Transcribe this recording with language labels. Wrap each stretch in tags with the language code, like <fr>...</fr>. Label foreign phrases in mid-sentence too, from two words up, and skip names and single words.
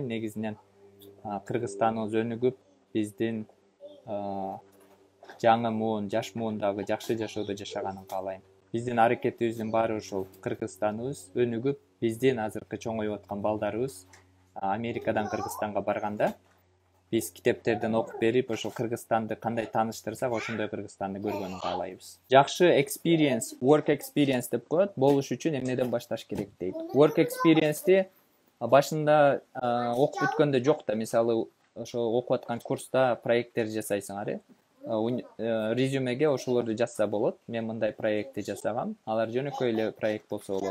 <ky>Негизинен Кыргызстаныбыз өнүгүп, биздин жаңы муун, жаш муун дагы жакшы жашоодо жашаганын каалайм. Биздин аракетибиздин баары ошол Кыргызстаныбыз өнүгүп, биздин азыркы чоңоюп аткан балдарыбыз Америкадан Кыргызстанга барганда биз китептерден окуп берип, ошол Кыргызстанды кандай тааныштырсак, ошондой Кыргызстанды көргөнүн каалайбыз. Жакшы experience,</ky> <en>work experience</en> <ky>деп коет, болуш үчүн эмнеден башташ керек дейт.</ky> <en>Work experience'ти</en> <ky>башында окуп бүткөндө жок да, мисалы ошо окуп аткан курста проекттер жасайсыңар, резюмеге ошолорду жазса болот. Мен мындай проектти жасагам, алар жөнөкөй эле проект болсо болот.</ky>